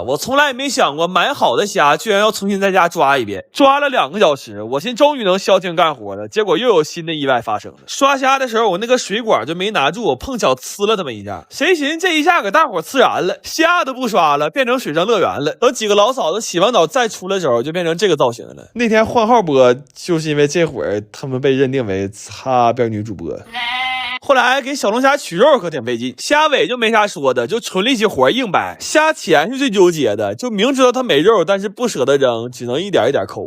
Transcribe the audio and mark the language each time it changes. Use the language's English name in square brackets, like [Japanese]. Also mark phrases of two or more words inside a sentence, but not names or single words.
[Chinese] 我從來也沒想過買好的蝦居然要重新在家抓一遍，抓了2個小時，我心終於能消停幹活了。結果又有新的意外發生了。刷蝦的時候，我那個水管就沒拿住，我碰巧呲了他們一下。誰尋思這一下給大伙呲燃了，蝦都不刷了，變成水上樂園了。等幾個老嫂子洗完澡再出来的時候，就變成這個造型了。那天換號播，就是因為這會兒他們被認定為擦邊女主播。後來給小龍蝦取肉可挺費勁，蝦尾就沒啥說的，就纯力氣活硬掰。蝦鉗是最糾結的，就明知道它沒肉，但是不捨得扔，只能一點一點摳。